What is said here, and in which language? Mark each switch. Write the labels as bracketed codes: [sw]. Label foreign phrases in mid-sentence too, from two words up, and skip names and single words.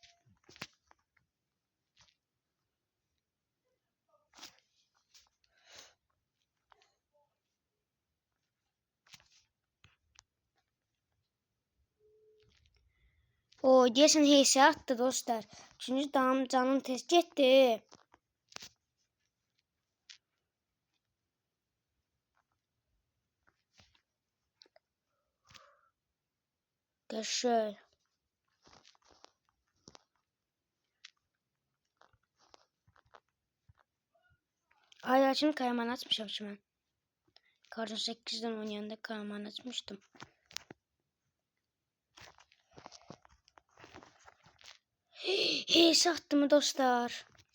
[az] O, deyəsən heysə atdı dostlar. Çünki canım tez getdi. Qəşəng. [tr] Hala şimdi kayman açmışım ki mən. Karton 8'den oynayanda kayman açmıştım. Hey sattı mı dostlar?